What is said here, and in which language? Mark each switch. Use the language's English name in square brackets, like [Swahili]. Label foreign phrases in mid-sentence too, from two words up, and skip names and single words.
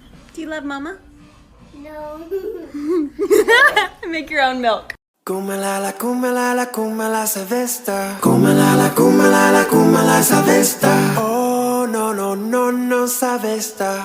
[English] Do you love Mama? No. Make your own milk. Kumalala, kumalala, kumala sa vesta. Kumalala, kumalala, kumala sa vesta. Oh, no, no, no, no sa vesta.